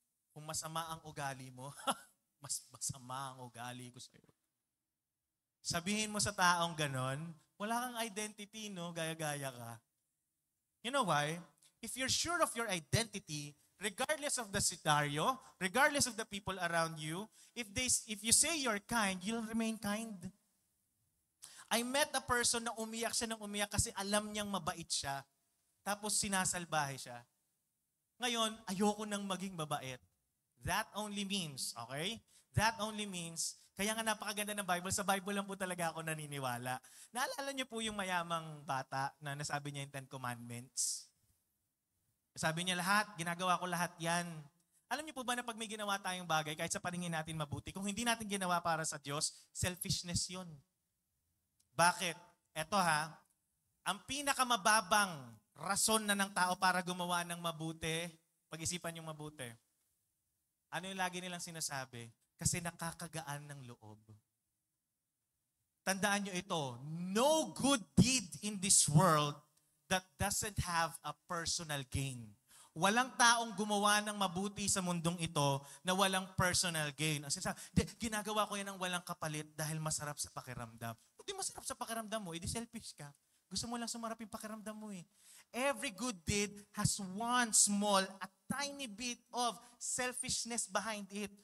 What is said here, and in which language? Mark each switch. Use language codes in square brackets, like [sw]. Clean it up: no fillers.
[tl] Kung masama ang ugali mo, mas masama ang ugali ko sa'yo. Sabihin mo sa taong ganon, wala kang identity, no? Gaya-gaya ka. [en] You know why? If you're sure of your identity, regardless of the scenario, regardless of the people around you, if you say you're kind, you'll remain kind. I met a person [tl] na umiyak siya ng umiyak kasi alam niyang mabait siya. Tapos sinasalbahe siya. Ngayon, ayoko nang maging mabait. [en] That only means, okay? That only means, [tl] kaya nga napakaganda ng Bible, sa Bible lang po talaga ako naniniwala. Naalala niyo po yung mayamang bata na nasabi niya yung 10 Commandments? Sabi niya ginagawa ko lahat yan. Alam niyo po ba na pag may ginawa tayong bagay, kahit sa paningin natin mabuti, kung hindi natin ginawa para sa Diyos, selfishness yun. Bakit? Eto ang pinakamababang rason na ng tao para gumawa ng mabuti, pag-isipan yung mabuti. Ano yung lagi nilang sinasabi? Kasi nakakagaan ng loob. Tandaan nyo ito, [en] no good deed in this world that doesn't have a personal gain. [tl] Walang taong gumawa ng mabuti sa mundong ito na walang personal gain. Ang sinasabi, ginagawa ko yan ng walang kapalit dahil masarap sa pakiramdam. Hindi masarap sa pakiramdam mo, edi selfish ka. Gusto mo lang sumarap yung pakiramdam mo eh. [en] Every good deed has one small, a tiny bit of selfishness behind it.